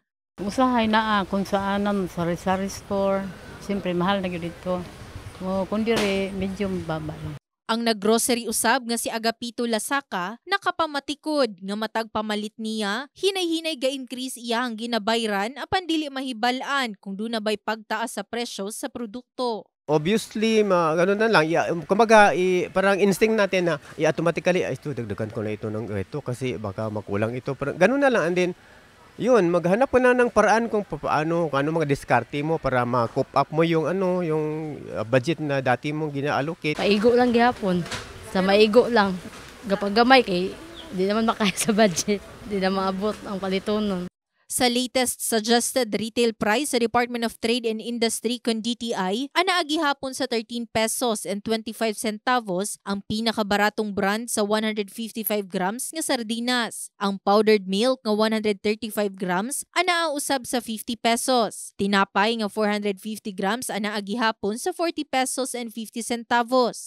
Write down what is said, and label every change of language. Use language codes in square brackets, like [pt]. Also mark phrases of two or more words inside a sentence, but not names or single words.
[ceb] Usahay na kung saanan sari-sari store. Siyempre mahal na gyud dito. Kung diri medyo baba lang. [hil] Ang naggrocery usab nga si Agapito Lasaka nakapamatikod nga matag pamalit niya, hinay-hinay ga-increase iya ang ginabayran apan dili mahibal-an kung doon na bay pagtaas sa presyo sa produkto. [tl] Obviously, gano'n na lang. Kumbaga, parang instinct natin na automatically, ito, dagdagan ko na ito ng ito kasi baka makulang ito. Parang, gano'n na lang. [en] And then, [tl] yun, maghanap po na ng paraan kung paano mga diskarte mo para ma-cope up mo yung budget na dati mong gina-allocate. [hil] Paigo lang gihapon. Sa maigo lang. Kapag gamay kay di naman makaya sa budget. Di na maabot ang palitonon. [ceb] Sa latest [en] suggested retail price [ceb] sa Department of Trade and Industry kun DTI, anaagi hapon sa 13 pesos and 25 centavos ang pinakabaratong brand sa 155 grams nga sardinas. Ang [en] powdered milk [ceb] nga 135 grams anaa usab sa 50 pesos. Tinapay nga 450 grams anaagi hapon sa 40 pesos and 50 centavos.